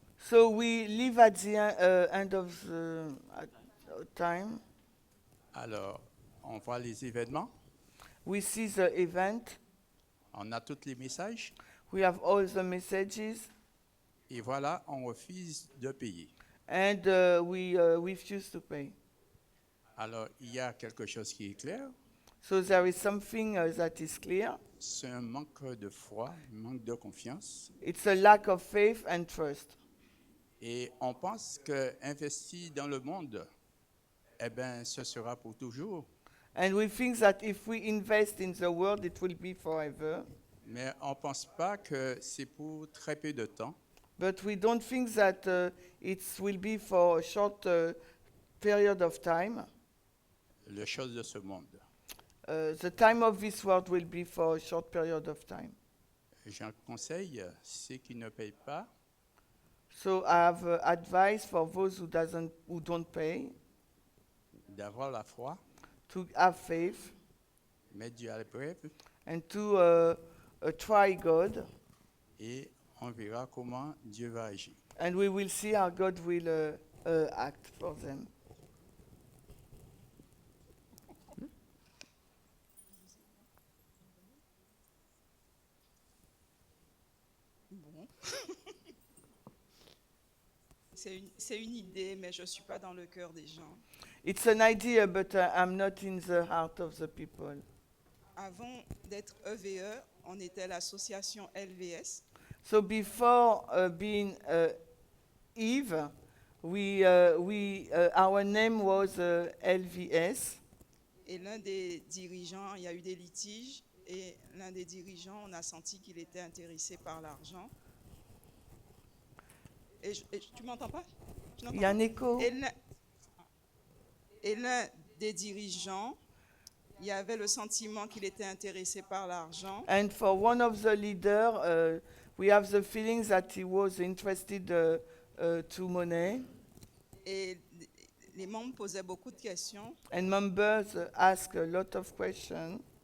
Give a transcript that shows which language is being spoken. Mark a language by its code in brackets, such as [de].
[en] So we live at the end of the time. [fr] Alors, on voit les événements, [en] We see the event. [fr] on a tous les messages, [en] We have all the messages. [fr] et voilà, on refuse de payer. [en] And we refuse to pay. [fr] Alors, il y a quelque chose qui est clair, [en] So there is something that is clear. [fr] c'est un manque de foi, un manque de confiance. [en] It's a lack of faith and trust. [fr] Et on pense qu'investir dans le monde, eh ben, ce sera pour toujours. [en] And we think that if we invest in the world, it will be forever. [fr] Mais on ne pense pas que c'est pour très peu de temps. [en] But we don't think that it will be for a short period of time. [fr] Les choses de ce monde. [en] The time of this world will be for a short period of time. [fr] J'en conseille ceux qui ne payent pas [en] So I have advice for those who don't pay [fr] d'avoir la foi, [en] to have faith [fr] mettre Dieu à l'épreuve [en] and to try God, [fr] et on verra comment Dieu va agir. [en] and we will see how God will act for them. [fr] Bon. C'est une idée, mais je ne suis pas dans le cœur des gens. [en] It's an idea, but I'm not in the heart of the people. [fr] Avant d'être EVE, on était l'association LVS. [en] So before being Eve, our name was LVS. [fr] Et l'un des dirigeants, il y a eu des litiges, et l'un des dirigeants, on a senti qu'il était intéressé par l'argent. Tu m'entends pas? Tu n'entends Il y a un pas? écho. Et l'un des dirigeants, il y avait le sentiment qu'il était intéressé par l'argent. [en] And for one of the leaders, we have the feelings that he was interested to money. [fr] Et les membres posaient beaucoup de questions. [en] And members ask a lot of questions.